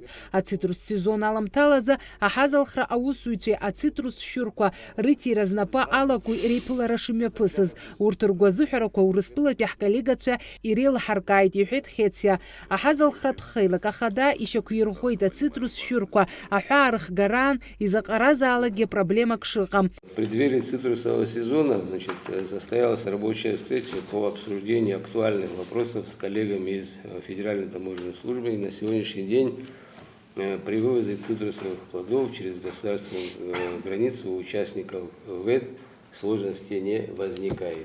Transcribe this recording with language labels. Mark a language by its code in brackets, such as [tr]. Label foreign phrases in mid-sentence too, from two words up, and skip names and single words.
[ab] Ацитрус сезон аламҭалазы аҳазалхра аусзуҩцәеи ацитрус шәырқәа рыҭира знапы алакуи реиԥылара шымҩаԥысыз. Урҭ ргәазыҳәарақәа Урыстәылатәи ҳколлегацәа иреилаҳаркааит, иҳәеит Хециа. Аҳазалхратә хеилак ахада ишьақәирӷәӷәеит ацитрус шәырқәа аҳәаа рыхгараан изаҟаразаалагьы проблемак шыҟам. [ru] В преддверии цитрусового сезона состоялась рабочая встреча по обсуждению актуальных вопросов с коллегами из Федеральной таможенной службы. И на сегодняшний день при вывозе цитрусовых плодов через государственную границу у участников ВЭД сложностей не возникает.